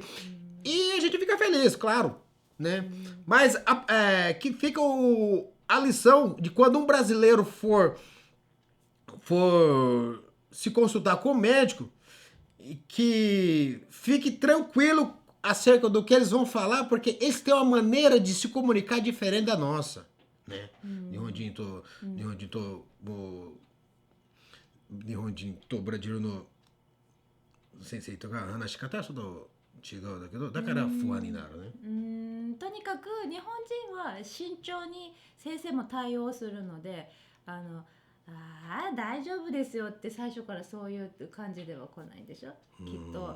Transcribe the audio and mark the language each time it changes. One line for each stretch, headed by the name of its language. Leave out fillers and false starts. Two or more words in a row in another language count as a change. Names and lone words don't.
Portuguese: E a gente fica feliz, claro, né? Mas que fica a lição de quando um brasileiro for se consultar com o médico, que fique tranquilo acerca do que eles vão falar, porque eles têm uma maneira de se comunicar diferente da nossa, né?
Japanese: 日本人とBrasilの先生とが話し方そと違うだけどだから不安になるね. とにかく日本人は慎重に先生も対応するので、大丈夫ですよって最初からそういう感じでは来ないでしょ、きっと。